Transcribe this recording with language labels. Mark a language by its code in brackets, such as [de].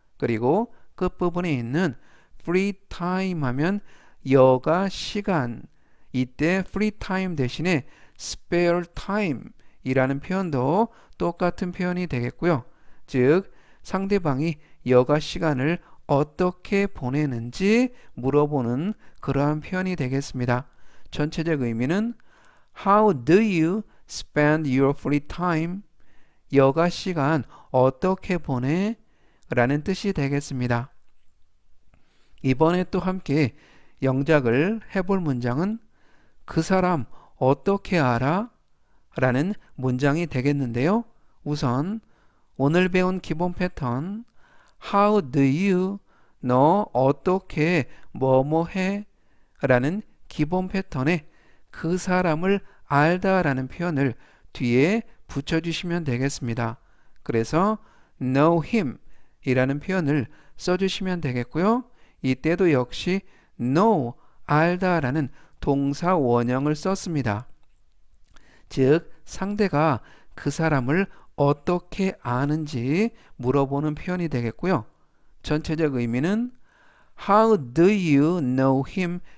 [ko] 그리고 끝부분에 있는 [en] free time [ko] 하면 여가 시간, 이때 free time 대신에 [en] spare time [ko] 이라는 표현도 똑같은 표현이 되겠고요. 즉, 상대방이 여가 시간을 어떻게 보내는지 물어보는 그러한 표현이 되겠습니다. 전체적 의미는 [en] How do you spend your free time? [ko] 여가 시간 어떻게 보내? 라는 뜻이 되겠습니다. 이번에 또 함께 영작을 해볼 문장은 그 사람 어떻게 알아? 라는 문장이 되겠는데요. 우선 오늘 배운 기본 패턴 [en] How do you? [ko] 너 어떻게 뭐뭐 해? 라는 기본 패턴에 그 사람을 알다 라는 표현을 뒤에 붙여주시면 되겠습니다. 그래서 [en] know him [ko] 이라는 표현을 써주시면 되겠고요. 이때도 역시 know, 알다 라는 동사 원형을 썼습니다. 즉, 상대가 그 사람을 어떻게 아는지 물어보는 표현이 되겠고요. 전체적 의미는 [en] How do you know him?